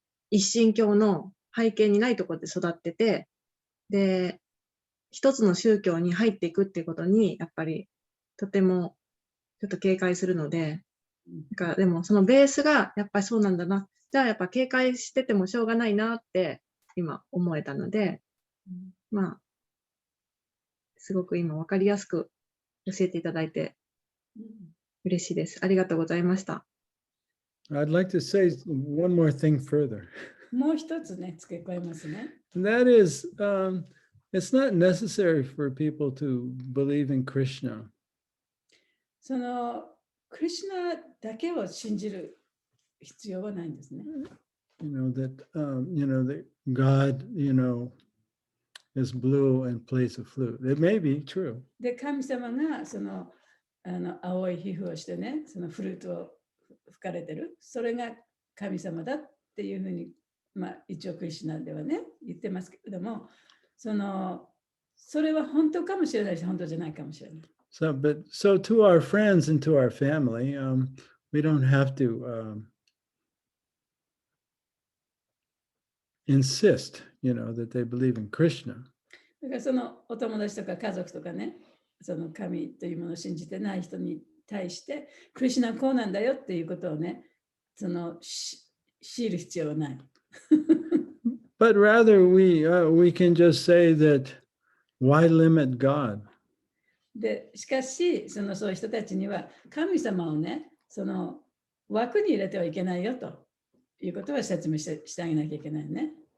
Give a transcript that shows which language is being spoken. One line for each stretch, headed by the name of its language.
Japanese: 一神教の背景にないところで育ってて、で、一つの宗教に入っていくっていうことに、やっぱりとてもちょっと警戒するので、でもそのベースがやっぱりそうなんだな。じゃあやっぱ警戒しててもしょうがないなって今思えたので、すごく今わかりやすく教えていただいて嬉しいです。ありがとうございました。
English: I'd like to say one more thing further.
Japanese: もう一つね、付け加えますね。
English: That is, it's not necessary for people to believe in Krishna.
Japanese: そのクリシュナだけを信じる必要はないんですね。
English: That God, is blue and plays a flute. It may be true.
Japanese: で、神様がその青い皮膚をしてね、そのフルートを吹かれてる。それが神様だっていうふうに、一応クリシュナではね、言ってますけれども、それは本当かもしれないし、本当じゃないかもしれない。
English: So to our friends and to our family, we don't have to insist, that they believe in Krishna.
Japanese: だからそのお友達とか家族とかね、その神というものを信じてない人に対して、クリシュナはこうなんだよっていうことをね、強いる必要はない。
English: But rather we can just say that why limit God?
Japanese: でしかしそういう人たちには神様をね、その枠に入れてはいけないよということは説明してあげなきゃいけないね。